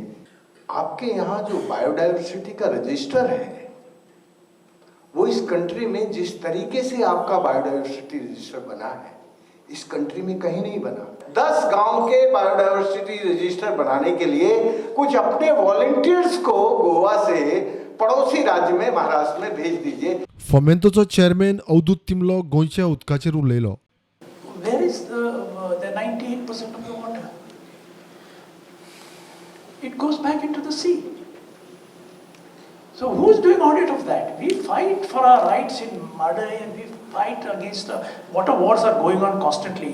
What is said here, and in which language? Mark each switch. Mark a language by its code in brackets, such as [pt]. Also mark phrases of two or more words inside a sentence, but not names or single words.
[hi] आपके यहाँ जो बायोडायवर्सिटी का रजिस्टर है, वो इस कंट्री में जिस तरीके से आपका [en] biodiversity register [hi] बना है, इस कंट्री में कहीं नहीं बना। 10 गांव के [en] biodiversity register [hi] बनाने के लिए कुछ अपने वॉलंटियर्स को गोवा से पड़ोसी राज्य में महाराष्ट्र में भेज दीजिए। [kok] फोमेंतोचो चेअरमॅन अवधूत तिमलो गोंयच्या उदकाचेर उलयलो. [en] Where is the 98% of the water? It goes back into the sea. So who's doing audit of that? We fight for our rights in Mhadei and we fight against water wars are going on constantly.